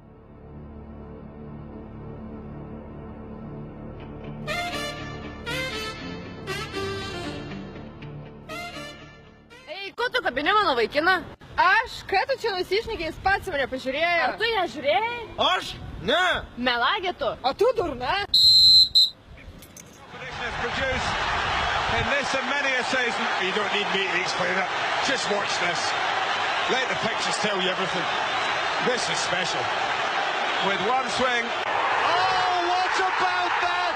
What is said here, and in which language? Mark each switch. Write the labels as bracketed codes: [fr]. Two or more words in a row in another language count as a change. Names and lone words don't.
[lt] Ei, ko tu kabini mano vaikiną? Aš, ką tu čia nusišnekiais pats mane pažiūrėjai? Ar tu ją žiūrėjai? Aš? Ne! Melagė tu. O tu durna? [en] In this and many a season, you don't need me to explain it. Just watch this. Let the pictures tell you everything. This is special. With one swing. Oh, what about that?